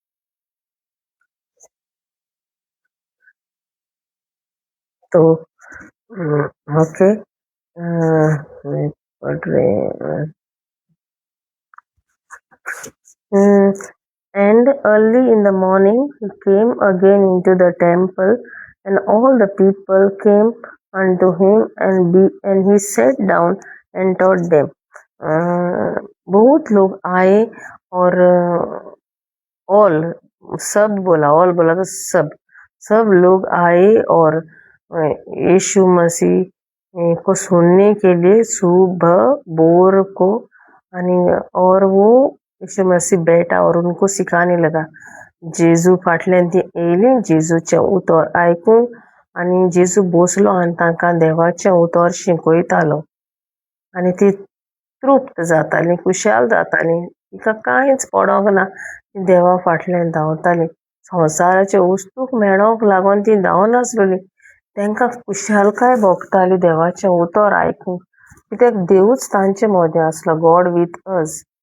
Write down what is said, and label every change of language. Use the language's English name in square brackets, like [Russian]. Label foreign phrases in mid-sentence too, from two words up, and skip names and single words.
[Hindi] तो ओके पढ़ रहे [English] and early in the morning he came again into the temple and all the people came unto him and he sat down and taught them [Hindi] बहुत लोग आए और ऑल ऑल बोला तो सब लोग आए और यीशु मसीह को सुनने के लिए सुबह बोर को और वो यीशु मसीह बैठा और उनको सिखाने लगा [Konkani] जेजू फाटल्यान ती येयली जेजूचें उतर आयकूंक आनी जेजू बसलो आनी तांकां देवाचें उतर शिकयतालो आनी ती तृप्त जातालीं खुशाल जातालीं तिका कांयच पडोंक ना ती देवा फाटल्यान धांवतालीं संवसाराचे वस्तूक मेळोंक लागून ती धांवनासलोलीं तांकां खुशालकाय भोगताली देवाचें उतर आयकूंक कित्याक देवूच तांचे मदें आसलो [English] God with us